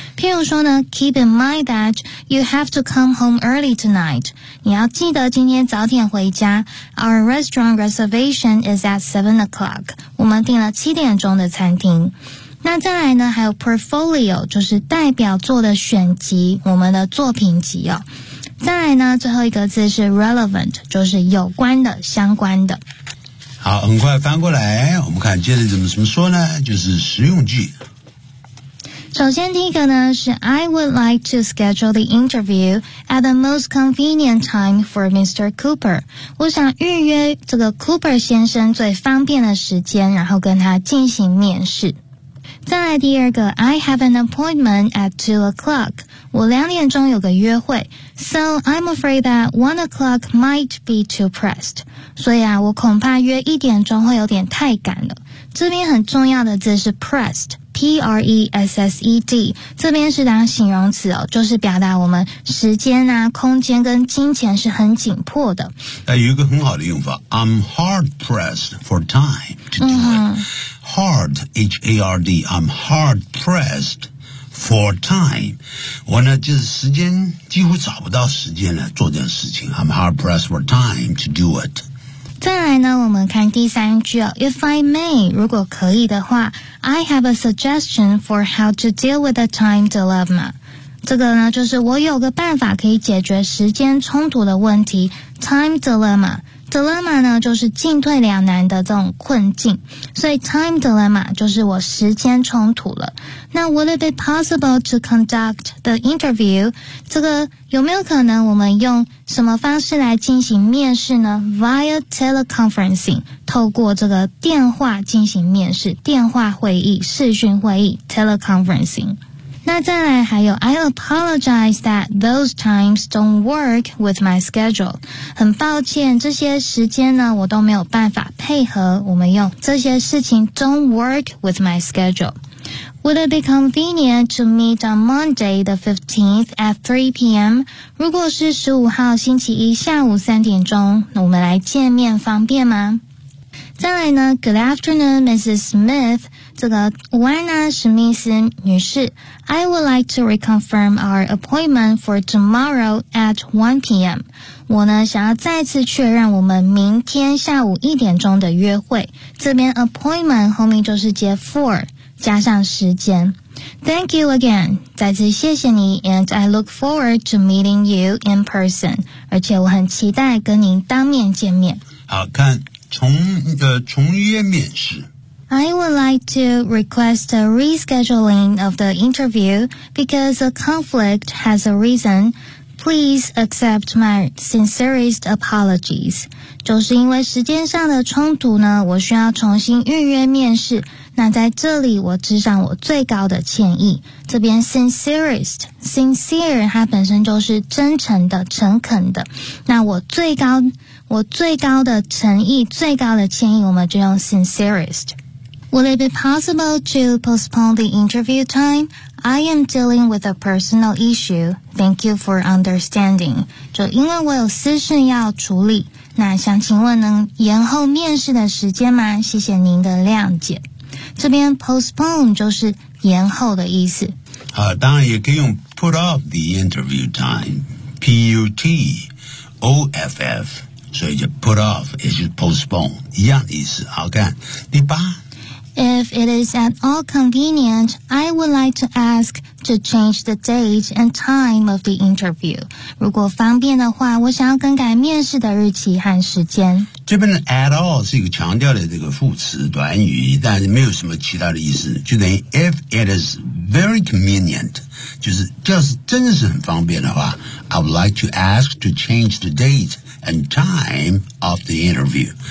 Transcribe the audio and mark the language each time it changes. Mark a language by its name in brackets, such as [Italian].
[Chinese] 譬如说呢 [English] ，keep in mind that you have to come home early tonight。 [Chinese] 你要记得今天早点回家。 [English] Our restaurant reservation is at 7 o'clock。 [Chinese] 我们订了7点钟的餐厅。那再来呢，还有 portfolio， 就是代表作的选集，我们的作品集哦。再来呢，最后一个字是 relevant， 就是有关的、相关的。好，很快翻过来，我们看接着怎么说呢，就是实用句。首先第一个呢是 [English] I would like to schedule the interview at the most convenient time for Mr. [Chinese] Cooper。 我想预约这个 Cooper 先生最方便的时间，然后跟他进行面试。再来第二个 [English] I have an appointment at 2 o'clock， [Chinese] 我2点钟有个约会。 [English] So I'm afraid that 1 o'clock might be too pressed， [Chinese] 所以啊，我恐怕约1点钟会有点太赶了。这边很重要的字是 pressed， P-R-E-S-S-E-D， 这边是当形容词哦，就是表达我们时间啊、空间跟金钱是很紧迫的。那有一个很好的用法， [English] I'm hard pressed for time to do it. Hard, H-A-R-D, I'm hard pressed for time. [Chinese] 我呢就是时间几乎找不到时间来做这件事情。 [English] I'm hard pressed for time to do it. [Chinese] 再来呢，我们看第三句哦。 [English] If I may, [Chinese] 如果可以的话 [English] ，I have a suggestion for how to deal with a time dilemma. [Chinese] 这个呢，就是我有个办法可以解决时间冲突的问题 ，time dilemma。 Dilemma 呢，就是进退两难的这种困境，所以 time dilemma 就是我时间冲突了。 [English] 那 would it be possible to conduct the interview？ [Chinese] 这个有没有可能我们用什么方式来进行面试呢 ？ [English] Via teleconferencing， [Chinese] 透过这个电话进行面试，电话会议、视讯会议 teleconferencing。那再来还有 [English] I apologize that those times don't work with my schedule， [Chinese] 很抱歉这些时间呢我都没有办法配合，我们用这些事情 [English] don't work with my schedule。 Would it be convenient to meet on Monday the 15th at 3 p.m. [Chinese] 如果是15号星期一下午3点钟，我们来见面方便吗？再来呢 [English] Good afternoon Mrs. Smith， [Chinese] 这个晚安史密斯女士 [English] I would like to reconfirm our appointment for tomorrow at 1 p.m. [Chinese] 我呢想要再次确认我们明天下午1点钟的约会。这边 appointment 后面就是接 for 加上时间。 [English] Thank you again， [Chinese] 再次谢谢你， [English] and I look forward to meeting you in person， [Chinese] 而且我很期待跟您当面见面。好，看重约面试。 [English] I would like to request a rescheduling of the interview because a conflict has arisen. Please accept my sincerest apologies. [Chinese] 就是因为时间上的冲突呢，我需要重新预约面试。那在这里我致上我最高的歉意。这边 sincerest， sincere 它本身就是真诚的、诚恳的。那我最高的诚意、最高的歉意，我们就用 sincerest。 [English] Would it be possible to postpone the interview time? I am dealing with a personal issue. Thank you for understanding. [Chinese] 就因为我有私事要处理，那想请问能延后面试的时间吗？谢谢您的谅解。这边 postpone 就是延后的意思。当然也可以用 [English] put off the interview time. [Chinese] P-U-T-O-F-F. 所以就 put off 也就是 postpone 一样的意思。好看，第八。 [English] If it is at all convenient, I would like to ask to change the date and time of the interview. [Chinese] 如果方便的话，我想要更改面试的日期和时间。这边的 at all 是一个强调的这个副词短语，但是没有什么其他的意思，就等于 [English] if it is very convenient， [Chinese] 就是真的是很方便的话， [English] I would like to ask to change the date and time of the interview.